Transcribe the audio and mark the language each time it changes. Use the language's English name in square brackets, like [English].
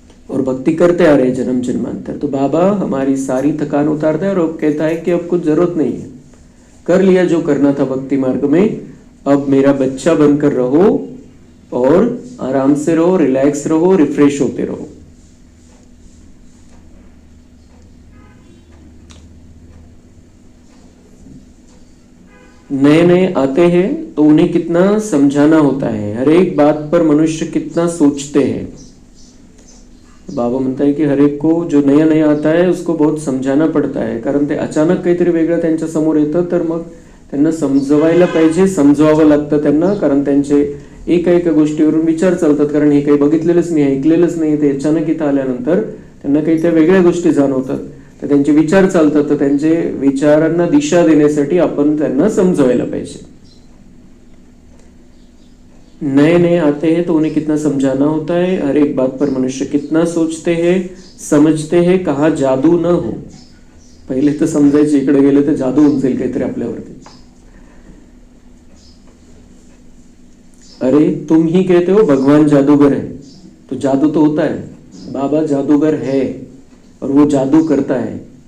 [Hindi] और भक्ति करते आ रहे जन्म जन्मांतर. तो बाबा हमारी सारी थकान उतारता है और कहता है कि अब कुछ जरूरत नहीं है, कर लिया जो करना था भक्ति मार्ग में, अब मेरा बच्चा बनकर रहो और आराम से रहो, रिलैक्स रहो, रिफ्रेश होते रहो. नए नए आते हैं तो उन्हें कितना समझाना होता है, हर एक बात पर मनुष्य कितना सोचते हैं. बाबा म्हणता है की हर एक को जो नया नया आता है उसको बहुत समझाना पड़ता है, [Marathi] कारण ते अचानक काहीतरी वेगळं त्यांच्या समोर येतं, तर मग त्यांना समजवायला पाहिजे, समजवावं लागतं त्यांना, कारण त्यांचे एका गोष्टीवरून विचार चालतात, कारण हे काही बघितलेलंच नाही, ऐकलेलंच नाही. ते अचानक इथं आल्यानंतर त्यांना काही त्या वेगळ्या गोष्टी जाणवतात, तर त्यांचे विचार चालतात, तर त्यांचे विचारांना दिशा देण्यासाठी आपण त्यांना समजवायला पाहिजे. [Hindi] नए नए आते हैं तो उन्हें कितना समझाना होता है, हर एक बात पर मनुष्य कितना सोचते हैं, समझते हैं, कहाँ जादू न हो. [Marathi] पहिले तर समजायचे, इकडे गेले तर जादू होऊन जाईल काहीतरी आपल्यावरती. [Hindi] अरे तुम ही कहते हो भगवान जादूगर है, तो जादू तो होता है, बाबा जादूगर है और वो जादू करता है.